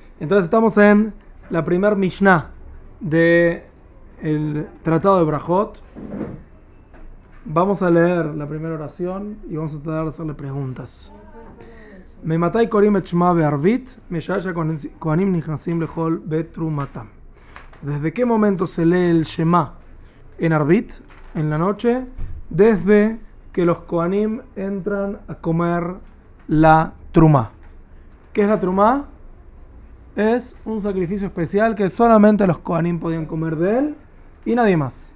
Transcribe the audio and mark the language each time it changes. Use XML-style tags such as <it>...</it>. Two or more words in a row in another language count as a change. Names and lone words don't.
<es>Entonces estamos en la primer Mishnah del Tratado de Brajot. Vamos a leer la primera oración y vamos a tratar de hacerle preguntas.</es> <he>מאימתי קורין את שמע בערבית, משעה שהכהנים נכנסים לאכול בתרומתם.</he> <es>¿Desde qué momento se lee el Shema en Arvit, en la noche? Desde que los kohanim entran a comer la trumá. ¿Qué es la trumá? Es un sacrificio especial que solamente los kohanim podían comer de él y nadie más.</es>